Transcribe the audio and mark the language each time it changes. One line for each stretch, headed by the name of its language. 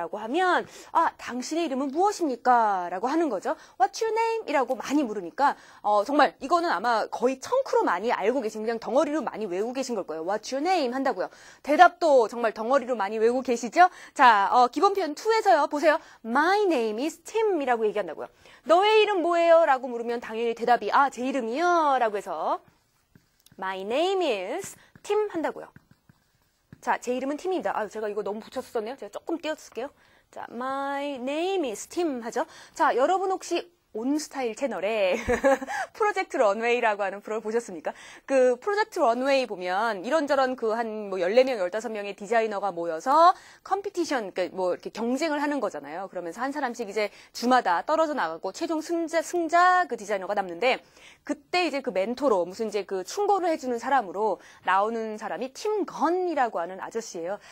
Korean: 이라고 하면 당신의 이름은 무엇입니까? 라고 하는 거죠.
English: What's your name?
Korean: 이라고 많이 물으니까 정말 이거는 아마 거의 청크로 많이 알고 계신 그냥 덩어리로 많이 외우고 계신 걸 거예요.
English: What's your name?
Korean: 한다고요. 대답도 정말 덩어리로 많이 외우고 계시죠? 자, 기본 표현 2에서요. 보세요.
English: My name is Tim
Korean: 이라고 얘기한다고요. 너의 이름 뭐예요? 라고 물으면 당연히 대답이 제 이름이요? 라고 해서
English: My name is Tim
Korean: 한다고요. 자, 제 이름은 팀입니다. 제가 이거 너무 붙였었네요. 제가 조금 띄웠을게요.
English: 자, My name is Tim
Korean: 하죠. 자, 여러분 혹시 온스타일 채널에 프로젝트 런웨이라고 하는 프로를 보셨습니까? 그 프로젝트 런웨이 보면 이런저런 그 한 뭐 14명, 15명의 디자이너가 모여서 컴피티션, 그러니까 뭐 이렇게 경쟁을 하는 거잖아요. 그러면서 한 사람씩 이제 주마다 떨어져 나가고 최종 승자 그 디자이너가 남는데 그때 이제 그 멘토로 무슨 이제 그 충고를 해주는 사람으로 나오는 사람이 팀 건이라고 하는 아저씨예요.